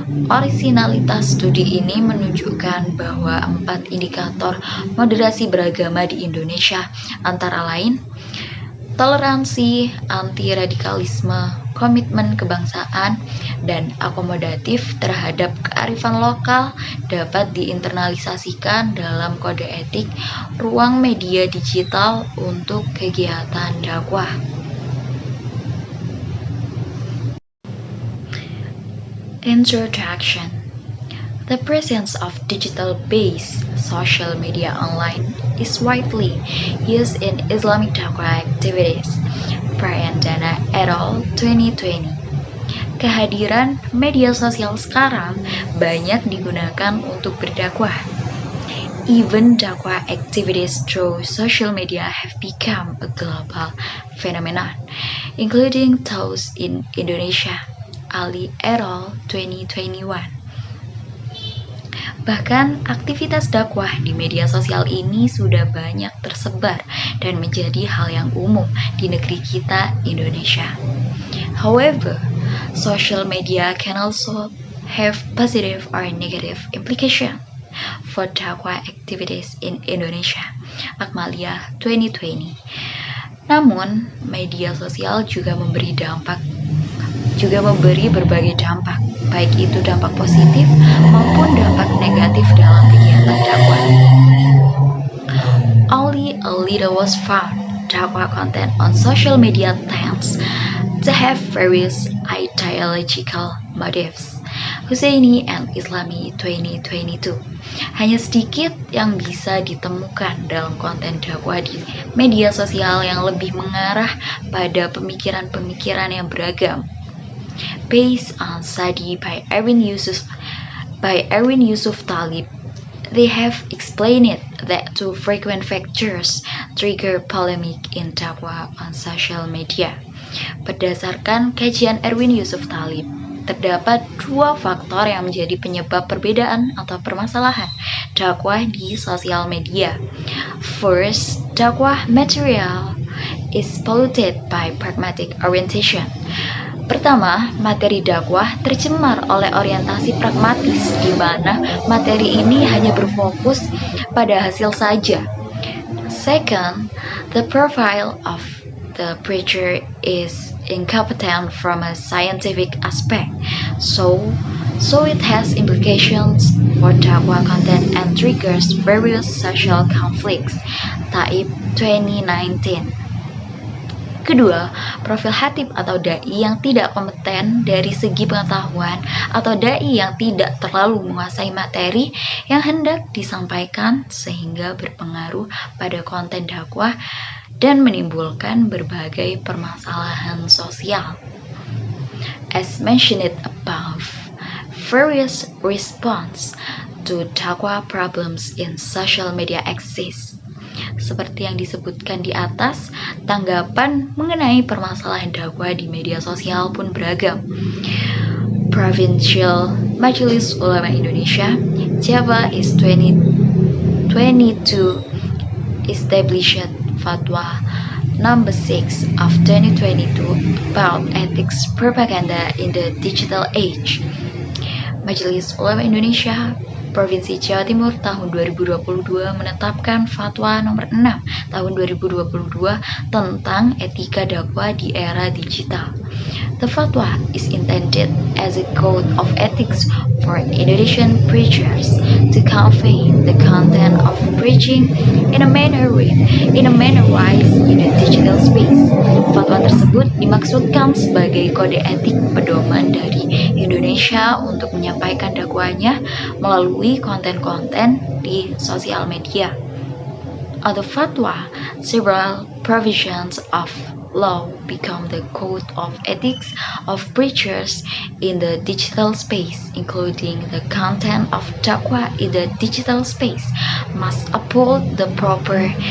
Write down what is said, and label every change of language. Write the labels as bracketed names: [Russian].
[Indonesian] Orisinalitas studi ini menunjukkan bahwa 4 indikator moderasi beragama di Indonesia antara lain toleransi, anti-radikalisme, komitmen kebangsaan, dan akomodatif terhadap kearifan lokal dapat diinternalisasikan dalam kode etik ruang media digital untuk kegiatan dakwah. [English] Introduction: the presence of digital-based social media online is widely used in Islamic dakwah activities. Prayandana et al. 2020. [Indonesian] Kehadiran media sosial sekarang banyak digunakan untuk berdakwah. [English] Even dakwah activities through social media have become a global phenomenon, including those in Indonesia. Ali et al. 2021. [Indonesian] Bahkan aktivitas dakwah di media sosial ini sudah banyak tersebar dan menjadi hal yang umum di negeri kita, Indonesia. [English] However, social media can also have positive or negative implication for dakwah activities in Indonesia. [Indonesian] Akmalia 2020. Namun, media sosial juga memberi berbagai dampak, baik itu dampak positif maupun dampak negatif dalam kegiatan dakwah. [English] Only a little was found. Dakwah content on social media tends to have various ideological motives. Husaini and Islami 2022. [Indonesian] Hanya sedikit yang bisa ditemukan dalam konten dakwah di media sosial yang lebih mengarah pada pemikiran-pemikiran yang beragam. [English] Based on study by Erwin Yusuf Talib They have explained that too frequent factors trigger polemic in dakwah on social media. [Indonesian] Berdasarkan kajian Erwin Yusuf Talib, terdapat dua faktor yang menjadi penyebab perbedaan atau permasalahan dakwah di sosial media. [English] First, dakwah material is polluted by pragmatic orientation. [Indonesian] Pertama, materi dakwah tercemar oleh orientasi pragmatis, di mana materi ini hanya berfokus pada hasil saja. [English] Second, the profile of the preacher is incompetent from a scientific aspect, so it has implications for dakwah content and triggers various social conflicts. Taib 2019. [Indonesian] Kedua, profil hatib atau dai yang tidak kompeten dari segi pengetahuan atau dai yang tidak terlalu menguasai materi yang hendak disampaikan sehingga berpengaruh pada konten dakwah dan menimbulkan berbagai permasalahan sosial. [English] As mentioned above, various response to dakwah problems in social media exist. [Indonesian] Seperti yang disebutkan di atas, tanggapan mengenai permasalahan dakwah di media sosial pun beragam. [English] Provincial Majelis Ulama Indonesia, Java is 2022 established Fatwa number 6 of 2022 about ethics propaganda in the digital age. [Indonesian] Majelis Ulama Indonesia Provinsi Jawa Timur tahun 2022 menetapkan Fatwa nomor 6 tahun 2022 tentang etika dakwah di era digital. [English] The fatwa is intended as a code of ethics for Indonesian preachers to convey the content of preaching in a manner wise in the digital space. [Indonesian] Fatwa tersebut dimaksudkan sebagai kode etik pedoman dari Indonesia untuk menyampaikan dakwahnya melalui konten-konten di sosial media. [English] On the fatwa, several provisions of law become the code of ethics of preachers in the digital space, including the content of dakwah in the digital space must uphold the proper